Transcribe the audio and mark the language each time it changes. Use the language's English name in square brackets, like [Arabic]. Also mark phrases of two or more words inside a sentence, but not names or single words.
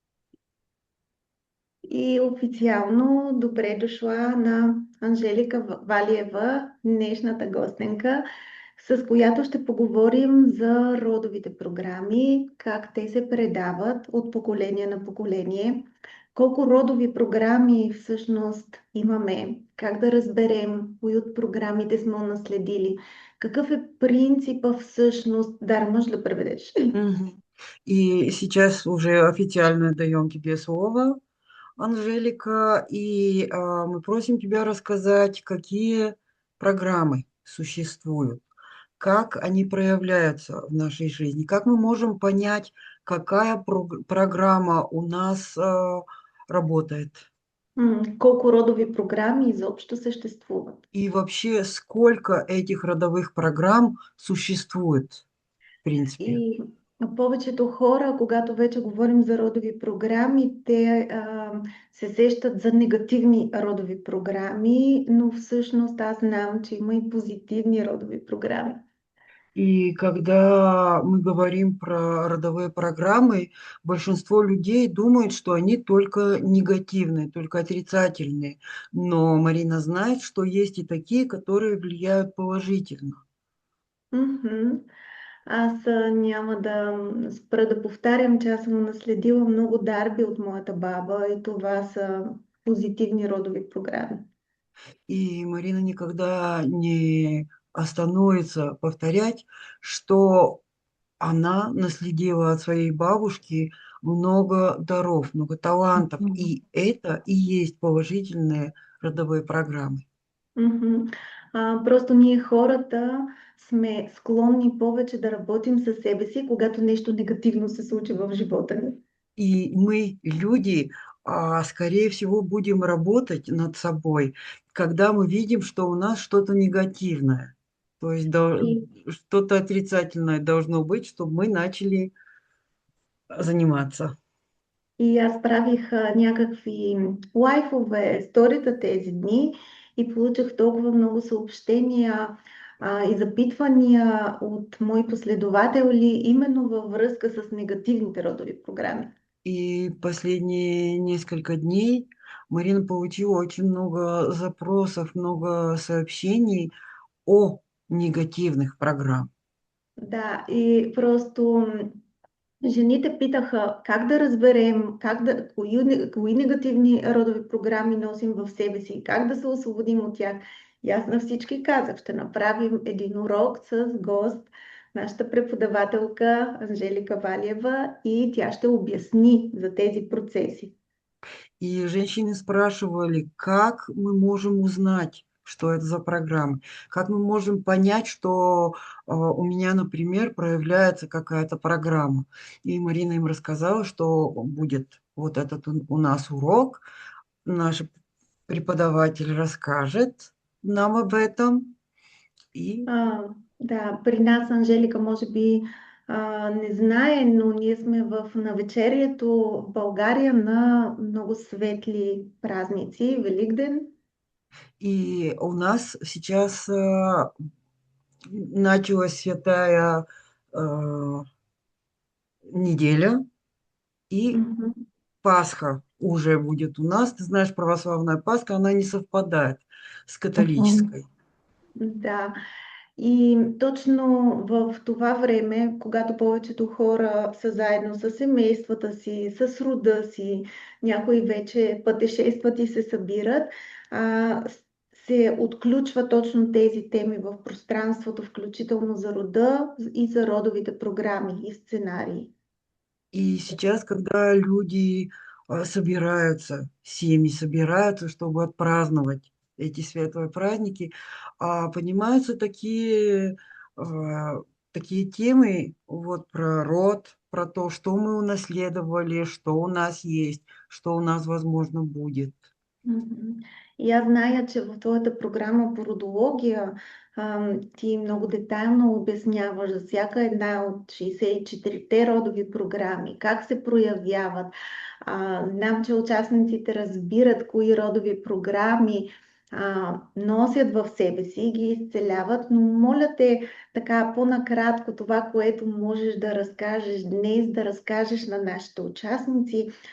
[Bulgarian] И официално добре дошла на Анжелика Валиева, днешната гостенка, с която ще поговорим за родовите програми, как те се предават от поколение на поколение, колко родови програми всъщност имаме, как да разберем кои от програмите сме унаследили, какъв е принципа всъщност, Дар, можеш да преведеш? Мгм. [Russian] И сейчас уже официально даем тебе слово, Анжелика, и мы просим тебя рассказать, какие программы существуют, как они проявляются в нашей жизни, как мы можем понять, какая программа у нас работает, [Bulgarian] Колко родови програми изобщо съществуват? [Russian] и вообще сколько этих родовых программ существует, в принципе. [Bulgarian] И повечето хора, когато вече говорим за родови програми, те се сещат за негативни родови програми, но всъщност аз знам, че има и позитивни родови програми. [Russian] И когда мы говорим про родовые программы, большинство людей думают, что они только негативные, только отрицательные. Но Марина знает, что есть и такие, которые влияют положительно. Мгм. [Bulgarian] Аз няма да спра да повтарям, че аз съм наследила много дарби от моята баба и това са позитивни родови програми. [Russian] И Марина никогда не остановится повторять, что она наследила от своей бабушки много даров, много талантов. Мгм. И это и есть положительные родовые программы. Мгм. [Bulgarian] Просто ние хората сме склонни повече да работим със себе си, когато нещо негативно се случи в живота ни. [Russian] И мы, люди, скорее всего, будем работать над собой, когда мы видим, что у нас что-то негативное. То есть И, что-то отрицательное должно быть, чтобы мы начали заниматься. [Bulgarian] и аз правих някакви лайфове, сторита тези дни и получих толкова много съобщения и запитвания от мои последователи именно във връзка с негативните родови програми. [Russian] И последние несколько дней Марина получила очень много запросов, много сообщений о негативных программах. [Bulgarian] Да, и просто жените питаха как да разберем, кои негативни родови програми носим в себе си, как да се освободим от тях. И аз на всички казах, ще направим един урок с гост, нашата преподавателка Анжелика Валиева и тя ще обясни за тези процеси. [Russian] И женщины спрашивали, как мы можем узнать, что это за программы, как мы можем понять, что у меня, например, проявляется какая-то программа. И Марина им рассказала, что будет вот этот у нас урок, наш преподаватель расскажет нам об этом. И, [Bulgarian] Да, при нас Анжелика може би не знае, но ние сме в навечерието в България на много светли празници, Великден. [Russian] и у нас сейчас началась святая неделя, и Мгм. Пасха уже будет у нас. Ты знаешь, православная Пасха, она не совпадает с Мгм. католической. [Bulgarian] Да, и точно в това време, когато повечето хора са заедно с семействата си, с рода си, някои вече пътешестват и се събират, се отключва точно тези теми в пространството, включително за рода и за родовите програми и сценарии. [Russian] И сейчас, когда люди собираются, семьи собираются, чтобы отпраздновать эти светлые праздники, поднимаются такие темы вот про род, про то, что мы унаследовали, что у нас есть, что у нас, возможно, будет. Мгм. [Bulgarian] И аз зная, че в твоята програма по родология ти много детайлно обясняваш за всяка една от 64-те родови програми, как се проявяват. Знам, че участниците разбират кои родови програми носят в себе си, ги изцеляват, но моля те така по-накратко това, което можеш да разкажеш днес, да разкажеш на нашите участници,